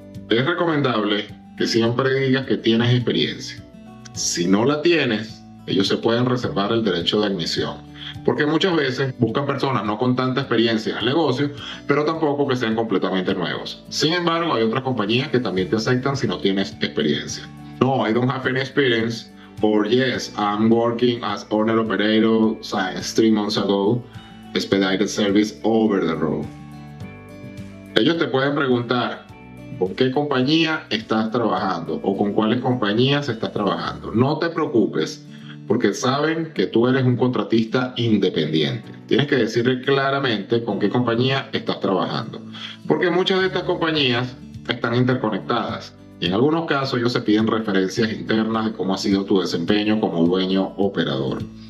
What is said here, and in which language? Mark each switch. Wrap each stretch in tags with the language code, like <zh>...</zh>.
<es>Es recomendable que siempre digas que tienes experiencia. Si no la tienes, ellos se pueden reservar el derecho de admisión, porque muchas veces buscan personas no con tanta experiencia en el negocio, pero tampoco que sean completamente nuevos. Sin embargo, hay otras compañías que también te aceptan si no tienes experiencia.</es> <en>No, I don't have any experience, or yes, I'm working as owner operator since 3 months ago, expedited service over the road.</en> <es>Ellos te pueden preguntar con qué compañía estás trabajando o con cuáles compañías estás trabajando. No te preocupes, porque saben que tú eres un contratista independiente. Tienes que decirle claramente con qué compañía estás trabajando, porque muchas de estas compañías están interconectadas y en algunos casos ellos se piden referencias internas de cómo ha sido tu desempeño como dueño operador.</es>